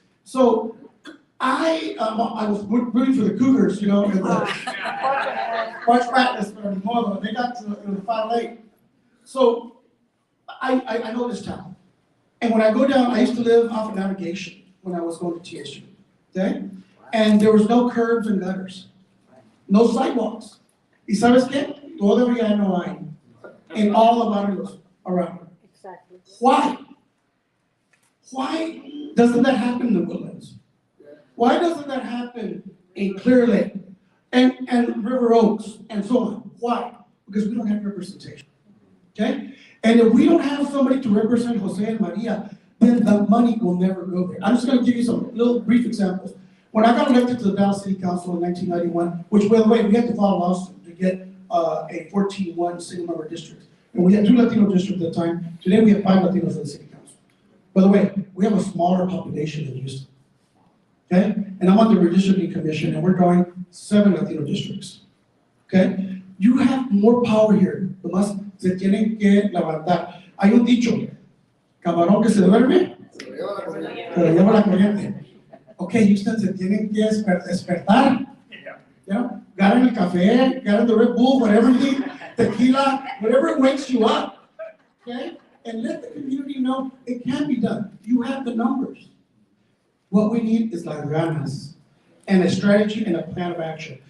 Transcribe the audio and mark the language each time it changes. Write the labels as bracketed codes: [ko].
[en] So I was rooting for the Cougars, in the March Madness, but they got to the Final Eight. So I know this town. And when I go down, I used to live off of Navigation when I was going to TSU, okay? And there was no curbs and gutters, no sidewalks. [es] ¿Y sabes qué? Todavía no hay [en] in all the barrios around. Exactly. Why? Why doesn't that happen in the Woodlands? Why doesn't that happen in Clear Lake and River Oaks and so on? Why? Because we don't have representation, okay? And if we don't have somebody to represent Jose and Maria, then the money will never go there. I'm just going to give you some little brief examples. When I got elected to the Dallas City Council in 1991, which, by the way, we had to file a lawsuit to get a 14-1 single-member district. And we had 2 Latino districts at the time. Today, we have 5 Latinos in the City Council. By the way, we have a smaller population than Houston. Okay? And I'm on the Redistricting Commission, and we're drawing 7 Latino districts. Okay? You have more power here. [es] Nomás se tienen que levantar. Hay un dicho, camarón que se duerme, se lo lleva la corriente. Okay, Houston se tienen que despertar. [en] Got in the café, got in the Red Bull, whatever you need, tequila, whatever wakes you up. Okay? And let the community know it can be done. You have the numbers. What we need is [es] las ganas [en] and a strategy and a plan of action.